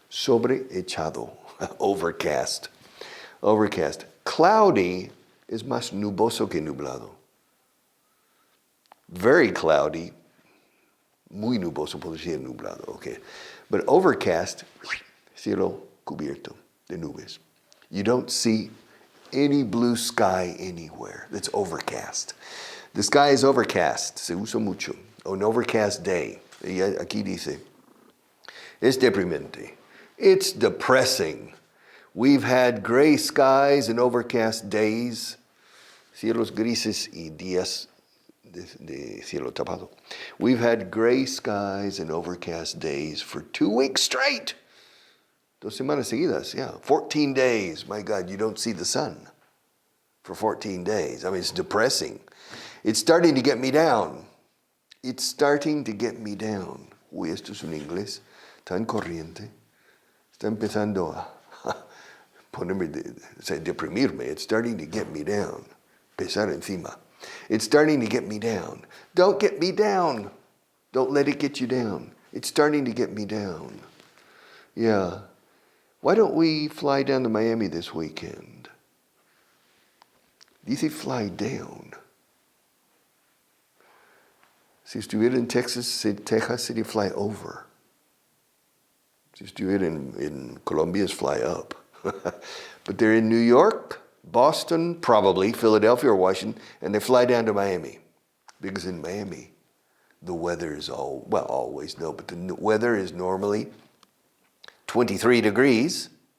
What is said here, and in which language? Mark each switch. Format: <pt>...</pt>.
<en>Sobreechado. Overcast. Overcast. Cloudy is</en> <es>más nuboso que nublado.</es> <en>Very cloudy.</en> <es>Muy nuboso, por decir nublado.</es> <en>Okay. But overcast,</en> <es>cielo cubierto de nubes.</es> <en>You don't see any blue sky anywhere. That's overcast. The sky is overcast.</en> <es>Se usa mucho.</es> <en>An overcast day.</en> <es>Y aquí dice, es deprimente.</es> <en>It's depressing. We've had gray skies and overcast days.</en> <es>Cielos grises y días de cielo tapado.</es> <en>We've had gray skies and overcast days for 2 weeks straight.</en> <es>2 semanas seguidas,</es> <en>yeah. 14 days. My God, you don't see the sun for 14 days. I mean, it's depressing. It's starting to get me down. It's starting to get me down.</en> <es>Uy, esto es un inglés tan corriente. Está empezando a ponerme, deprimirme.</es> <en>It's starting to get me down.</en> <es>Pesar encima.</es> <en>It's starting to get me down. Don't get me down. Don't let it get you down. It's starting to get me down. Yeah. Why don't we fly down to Miami this weekend?</en> <es>Dice</es> <en>fly down.</en> <es>Si estuviera en Texas, sería</es> <en>fly over.</en> <es>Si estuviera en Colombia, es</es> <en>fly up. But they're in New York, Boston, probably, Philadelphia or Washington, and they fly down to Miami. Because in Miami, the weather is always no, but the weather is normally 23 degrees.</en>